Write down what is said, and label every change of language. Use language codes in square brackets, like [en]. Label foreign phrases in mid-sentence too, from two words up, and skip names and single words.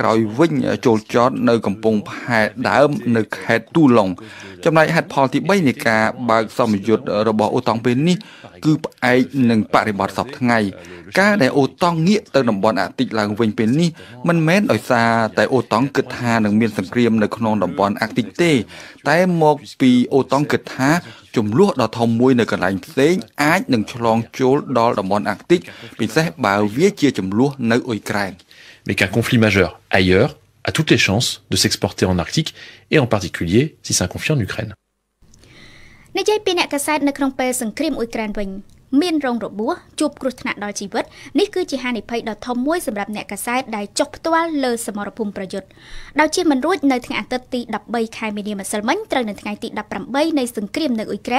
[km] ក្រោយវិញចូលចតនៅកំពង់ផែដើមនៅខេត្តទូឡុងចំណែកហេតុផលទី3នៃការបើកសម្ពយុទ្ធរបស់អូតង់ពេលនេះគឺផ្អែកនឹងបរិបទសពថ្ងៃការដែលអូតង់ងាកទៅតំបន់អាក់ទិកឡើងវិញពេលនេះមិនមែនដោយសារតែអូតង់គិតថានឹងមានសង្គ្រាមនៅក្នុងតំបន់អាក់ទិកទេតែមកពីអូតង់គិតថាចំនួនដ៏ធំមួយនៅកន្លែងផ្សេងអាចនឹងឆ្លងចូលដល់តំបន់អាក់ទិកពិសេសបើវាជាចំនួននៅអ៊ុយក្រែន [fr] Mais qu'un conflit majeur ailleurs a toutes les chances de s'exporter en Arctique et en particulier si c'est un conflit en Ukraine. [km] និយាយពីអ្នកកាសែតនៅក្នុងពេលសង្គ្រាមអ៊ុយក្រែនវិញមានរងរបួសជួបគ្រោះថ្នាក់ដល់ជីវិតនេះគឺជាហានិភ័យដ៏ធំមួយសម្រាប់អ្នកកាសែតដែលចុះផ្ទាល់លើសមរភូមិប្រយុទ្ធដោយជាមិនរួចនៅថ្ងៃអាទិត្យទី13ខែមីនាម្សិលមិញត្រូវនៅថ្ងៃទី18នៃសង្គ្រាមនៅអ៊ុយក្រែន